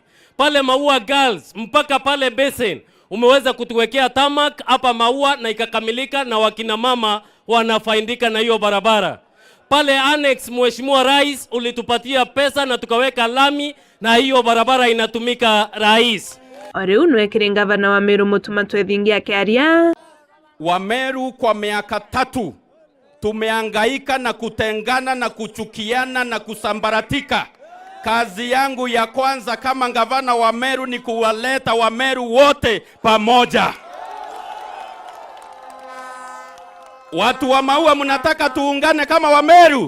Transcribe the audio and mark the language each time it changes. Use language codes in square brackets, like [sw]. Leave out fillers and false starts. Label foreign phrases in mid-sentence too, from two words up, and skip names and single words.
[sw] Pale Maua Girls mpaka pale Basin umeweza kutuwekea tamak hapa Maua na ikakamilika na wakina mama wanafaidika na hiyo barabara. Pale Annex Mheshimiwa Rais ulitupatia pesa na tukaweka lami na hiyo barabara inatumika rais. [mer] Ore unwekire gavana wa Meru Mutuma Twethingi akiaria. [sw] Wa Meru kwa miaka 3 tumehangaika na kutengana na kuchukiana na kusambaratika. Kazi yangu ya kwanza kama gavana wa Meru ni kuwaleta wa Meru wote pamoja. Watu wa Maua mnataka tuungane kama wa Meru?